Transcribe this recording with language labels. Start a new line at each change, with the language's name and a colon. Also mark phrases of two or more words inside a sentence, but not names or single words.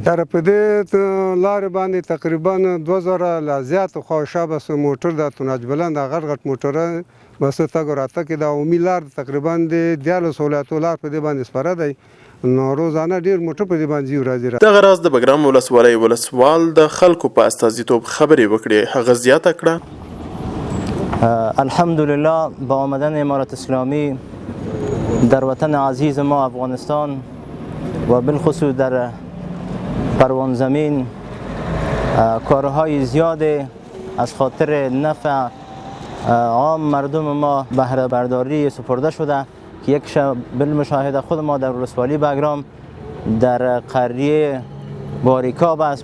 Pashto: دا په دې لارې باندې تقریبا 2000 لا زیات خواوشا بس موټر د توناج بلند غټ غټ موټره بس تګ راتګ کې د عمومي لار تقریبا د 14 ولایتو لار په دې باندې سپاره دی نو روزانه ډیر موټر په دې باندې راځي. دغه راز د بګرام ولسوالۍ ولسوال د خلکو په استازیتوب خبرې وکړې. هغه زیاته کړه
Persian: الحمدلله با آمدن امارت اسلامی در وطن عزیز ما افغانستان و بالخصوص در پروان زمین کارهای زیاد از خاطر نفع عام مردم ما بهره برداری سپرده شده که یک بالمشاهده خود ما در ولسوالی بگرام در قریه باریکاب است.